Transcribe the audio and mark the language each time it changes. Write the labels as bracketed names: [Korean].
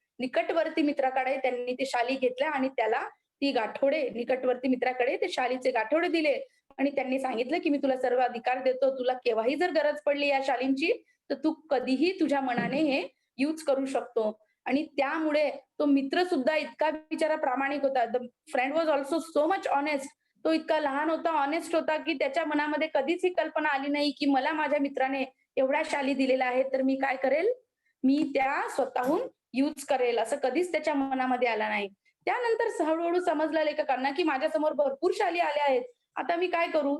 [Marathi] निकटवर्ती मित्राकडे त्यांनी ते शाली घेतल्या आणि त्याला ती गाठोडे, निकटवर्ती मित्राकडे ते शालीचे गाठोडे दिले आणि त्यांनी सांगितलं, की मी तुला सर्व अधिकार देतो. तुला केव्हाही जर गरज पडली या शालींची, तर तू कधीही तुझ्या मनाने हे यूज करू शकतो. आणि त्यामुळे तो मित्र सुद्धा इतका बिचारा प्रामाणिक होता. [English] The friend was also so much honest. [Marathi] तो इतका लहान होता, ऑनेस्ट होता, की त्याच्या मनामध्ये कधीच ही कल्पना आली नाही, की मला माझ्या मित्राने एवढ्या शाली दिलेल्या आहेत, तर मी काय करेल? मी त्या स्वतःहून यूज करेल, असं कधीच त्याच्या मनामध्ये आलं नाही. त्यानंतर हळू समजलं लेखकांना, की माझ्यासमोर भरपूर शाली आल्या आहेत. आता मी काय करू?